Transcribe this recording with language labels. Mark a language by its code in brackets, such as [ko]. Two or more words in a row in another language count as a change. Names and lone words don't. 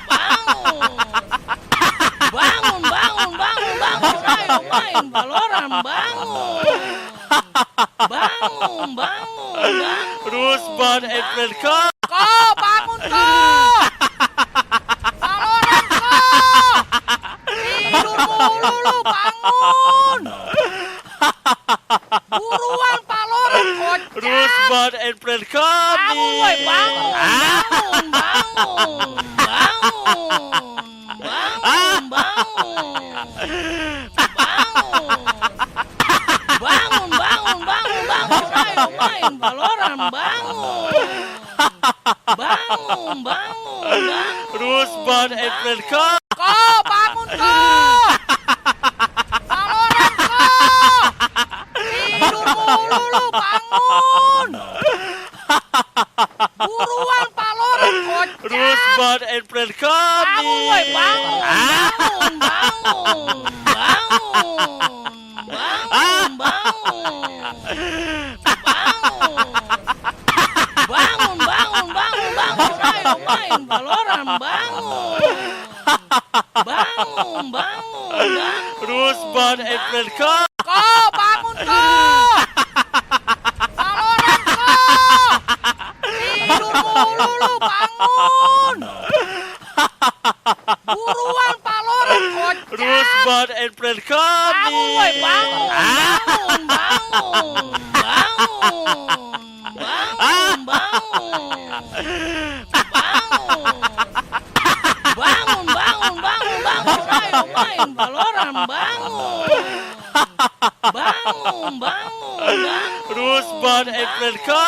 [id] Bangun, bangun, bangun, bangun, ayo main Valoran, bangun. Bangun, bangun. [en] Rusban and friend, come! [id] Ko, bangun ko. Valoran ko. Tidur mulu lu, bangun. Buruan Valoran, kocak. [en] Rusban and friend, come! [id] Bangun, woi, bangun. Bangun, bangun. Bangun, bangun. Bangun, bangun, bangun, bangun, ayo main Valoran, bangun. Bangun, bangun. [en] Rusban and friend, come! [id] Ko, bangun ko. Valoran ko. Tidur mulu lu, bangun. Buruan Valoran, kocak. [en] Rusban and friend, come! [id] Bangun, woi, bangun. Bangun, bangun. Bangun, bangun. Bangun, bangun, bangun, bangun, ayo main Valoran, bangun. Bangun, bangun. [en] Rusban and friend, come! [id] Ko, bangun ko. Valoran ko. Tidur mulu lu, bangun. Buruan Valoran, kocak. [en] Rusban and friend, come! [id] Bangun, woi, bangun. Bangun, bangun. Bangun, bangun. Bangun, bangun, bangun, bangun, ayo main Valoran, bangun. Bangun, bangun. [en] Rusban and friend, come!